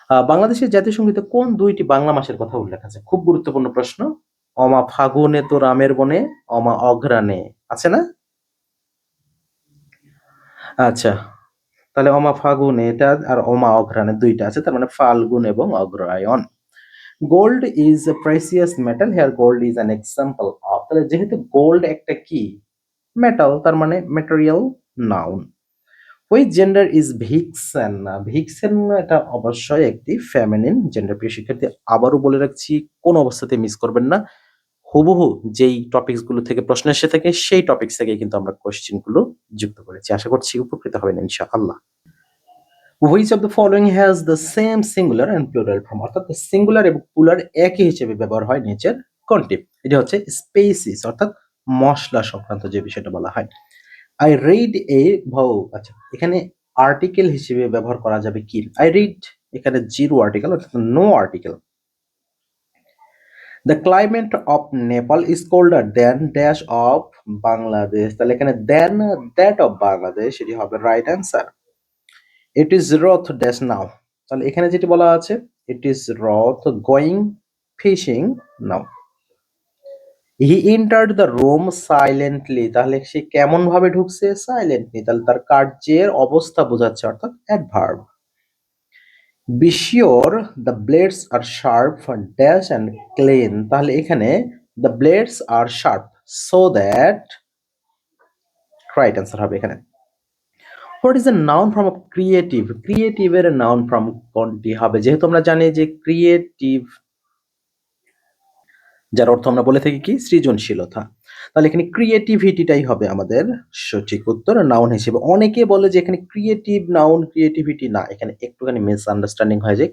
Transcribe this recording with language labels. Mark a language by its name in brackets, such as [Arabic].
[Bangla] বাংলাদেশের জাতীয় সঙ্গীতে কোন ২ টি বাংলা মাসের কথা উল্লেখ আছে? খুব গুরুত্বপূর্ণ প্রশ্ন। অমা ফাগুনে তো রামের বনে, অমা অঘ্রাণে। আছে না? আচ্ছা। তাহলে অমা ফাগুনে এটা আর অমা অঘ্রাণে ২ টা আছে। তার মানে ফাল্গুন এবং অগ্রহায়ণ। [English] Gold is a precious metal. Here gold is an example of. [Bangla] তাহলে যেহেতু গোল্ড একটা কি? মেটাল তার মানে material noun. [English] Which gender is vixen? [Bangla] Vixen এটা অবশ্যই একটি ফেমিনিন জেন্ডার। প্রিয় শিক্ষার্থী আবারও বলে রাখছি কোন অবস্থাতেই মিস করবেন না। হুবহু যেই টপিকস গুলো থেকে প্রশ্ন এসে থাকে সেই টপিকস থেকেই কিন্তু আমরা কোয়েশ্চেন গুলো যুক্ত করেছি। আশা করছি উপকৃত হবেন ইনশাআল্লাহ। [English] Which of the following has the same singular and plural form? [Bangla] অর্থাৎ সিঙ্গুলার এবং প্লুরাল একই হিসেবে ব্যবহার হয় নিচের কোনটি? এটি হচ্ছে স্পেসিস অর্থাৎ মসলা সংক্রান্ত যে বিষয়টা বলা হয়। [English] I read a [Bangla] আচ্ছা এখানে আর্টিকেল হিসেবে ব্যবহার করা যাবে কি? I read এখানে জিরো আর্টিকেল অর্থাৎ no article. [English] The climate of Nepal is colder than dash of Bangladesh. [Bangla] তাহলে এখানে [English] than that of Bangladesh [Bangla] এটি হবে right answer. [English] It is Roth dash now. [Bangla] তাহলে এখানে যেটি বলা আছে [English] it is Roth going fishing now. He entered the room silently. [Bangla] তাহলে সে কেমন ভাবে ঢুকছে? Silently. তাহলে তার কার্যের অবস্থা বোঝাচ্ছে অর্থাৎ adverb. [English] Be sure the blades are sharp dash and clean. তাহলে এখানে the blades are sharp so that right answer [Bangla] হবে এখানে। [English] What is a noun form of creative? [Bangla] Creative এর noun form কোনটি হবে? যেহেতু আমরা জানি যে creative যার অর্থ আমরা বলে থাকি কি সৃজনশীলতা। তাহলে এখানে ক্রিয়েটিভিটিটাই হবে আমাদের সঠিক উত্তর নাউন হিসেবে। অনেকে বলে যে এখানে ক্রিয়েটিভ নাউন ক্রিয়েটিভিটি না, এখানে একটুখানি মিসআন্ডারস্ট্যান্ডিং হয়ে যায়।